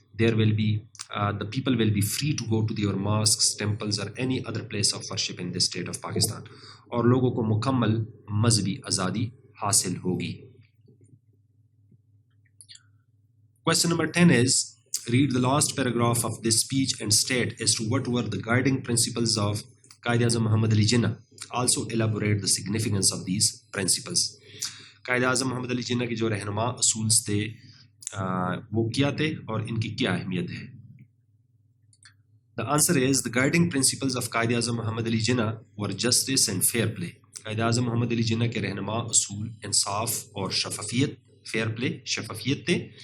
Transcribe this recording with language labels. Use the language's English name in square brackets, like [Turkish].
[English] There will be the people will be free to go to their mosques, temples or any other place of worship in the state of Pakistan. [Urdu] اور لوگوں کو مکمل مذہبی آزادی حاصل ہوگی. [English] Question number 10 is, read the last paragraph of this speech and state as to what were the guiding principles of Quaid-e-Azam Muhammad Ali Jinnah. Also elaborate the significance of these principles. [Urdu] Quaid Azam محمد علی جناح کے جو رہنما اصول تھے وہ کیا تھے اور ان کی کیا اہمیت ہے؟ [English] The answer is, the guiding principles of Quaid Azam Muhammad Ali Jinnah were justice and fair play. [Urdu] Quaid Azam محمد علی جناح کے رہنما اصول انصاف اور شفافیت, fair play, شفافیت تھے.